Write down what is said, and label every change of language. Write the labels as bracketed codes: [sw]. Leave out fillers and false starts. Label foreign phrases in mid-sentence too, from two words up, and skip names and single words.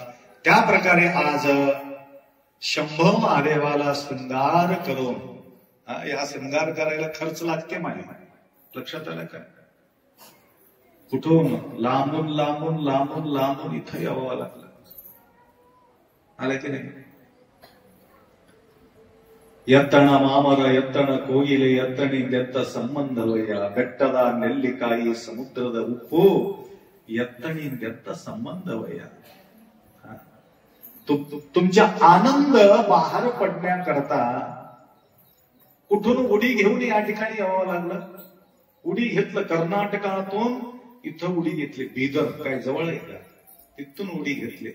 [mr] त्या प्रकारे आज शंभो महादेवाला शृंगार करून, या शृंगार करायला खर्च लागते माझ्या लक्षात आलं का? कुठून लांबून लांबून लांबून लांबून इथं यावं लागलं. आलं की नाही? [kn] ಎತ್ತಣ ಮಾಮರ ಎತ್ತಣ ಕೋಗಿಲೆ ಎತ್ತಣಿಂದೆತ್ತ ಸಂಬಂಧವಯ್ಯ ಬೆಟ್ಟದ ನೆಲ್ಲಿಕಾಯಿ ಸಮುದ್ರದ ಉಪ್ಪು ಎತ್ತಣಿಂದೆತ್ತ संबंधवಯ್ಯ. [mr] तुमचा आनंद बाहेर पडण्याकरता कुठून उडी घेऊन या ठिकाणी यावं लागलं. उडी घेतलं कर्नाटकातून, इथं उडी घेतली बीदर, काय जवळ आहे का, तिथून उडी घेतली.